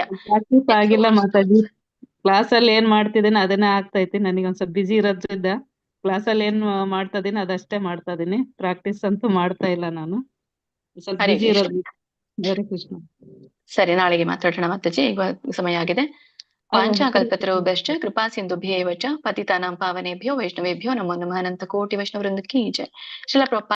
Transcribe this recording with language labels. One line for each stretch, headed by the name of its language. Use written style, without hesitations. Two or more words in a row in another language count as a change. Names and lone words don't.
Kannada: ಪ್ರಾಕ್ಟೀಸ್ ಆಗಿಲ್ಲ ಮಾತಾಜಿ. ಕ್ಲಾಸ್ ಅಲ್ಲಿ ಏನ್ ಮಾಡ್ತಿದ್ದೇನೆ ಅದನ್ನೇ ಆಗ್ತಾ ಐತಿ. ನನಗೆ ಒಂದ್ ಸ್ವಲ್ಪ ಬಿಜಿ ಇರೋದ್ರಿಂದ ಕ್ಲಾಸ್ ಅಲ್ಲಿ ಏನ್ ಮಾಡ್ತಾ ಇದೀನಿ ಅದಷ್ಟೇ ಮಾಡ್ತಾ ಇದೀನಿ. ಪ್ರಾಕ್ಟೀಸ್ ಅಂತೂ ಮಾಡ್ತಾ ಇಲ್ಲ ನಾನು, ಸ್ವಲ್ಪ ಹರೇ ಬಿಜಿ ಕೃಷ್ಣ. ಇರೋದು. ಹರೇ ಕೃಷ್ಣ. ಸರಿ, ನಾಳೆಗೆ ಮಾತಾಡೋಣ ಮಾತಾಜಿ. ಈಗ ಸಮಯ ಆಗಿದೆ.
Sanskrit: ವಾಂಛಾಕಲ್ಪತರುಭ್ಯಶ್ಚ ಕೃಪಾ ಸಿಂಧುಭ್ಯೇವ ಚ ಪತಿತಾನಾಂ ಪಾವನೇಭ್ಯೋ ವೈಷ್ಣವೇಭ್ಯೋ ನಮೋ ನಮಃ.
Hindi: अनंत कोटि वैष्णवृंद की जय. श्रील प्रभुपाद